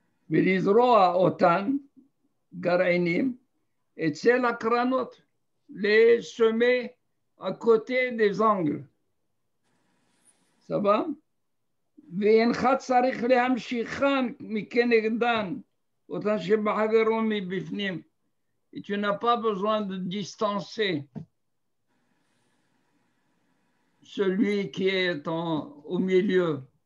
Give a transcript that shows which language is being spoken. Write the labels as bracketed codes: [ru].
[he] ולזרוע אותן גרעינים אצל הקרנות, [fr] les semer à côté des angles. Ça va? [he] ואינך צריך להמשיכן מכנגדן, אותן שבחברו מבפנים. [fr] Et tu n'as pas besoin de distancer celui qui est au milieu.